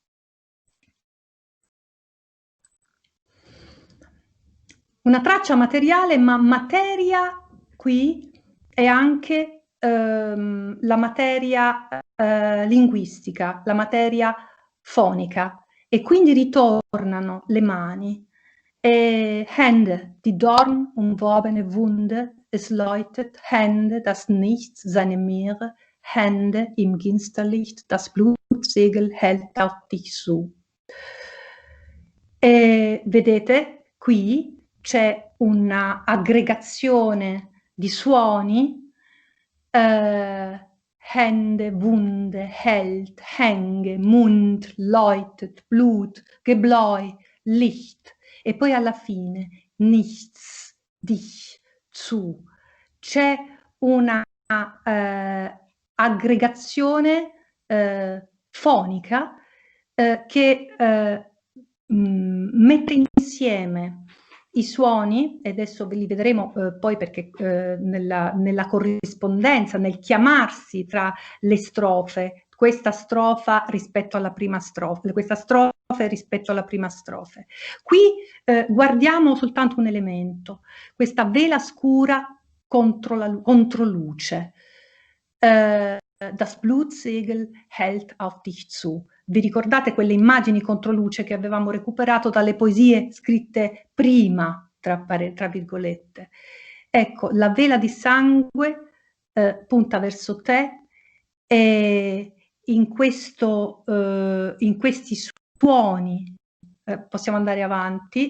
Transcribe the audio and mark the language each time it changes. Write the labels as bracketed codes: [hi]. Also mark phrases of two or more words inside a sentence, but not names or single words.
[it] Una traccia materiale, ma materia qui è anche la materia linguistica, la materia fonica, e quindi ritornano le mani. [de] Hände, die Dorn umworbene Wunde, es läutet, Hände, das Nichts, seine Meere, Hände im Ginsterlicht, das Blutsegel hält auf dich zu. [it] E vedete, qui c'è una aggregazione di suoni, [de] Hände, Wunde, hält, Hänge, Mund, läutet, Blut, Gebläu, Licht, [it] e poi alla fine [de] nichts, dich, zu. [it] C'è una aggregazione fonica che mette insieme i suoni, e adesso ve li vedremo poi perché nella corrispondenza, nel chiamarsi tra le strofe, questa strofa rispetto alla prima strofa, questa strofa rispetto alla prima strofe. Qui guardiamo soltanto un elemento, questa vela scura contro luce. [de] Das Blutsegel hält auf dich zu. [it] Vi ricordate quelle immagini contro luce che avevamo recuperato dalle poesie scritte prima, tra virgolette? Ecco, la vela di sangue punta verso te, e in questi suoni possiamo andare avanti.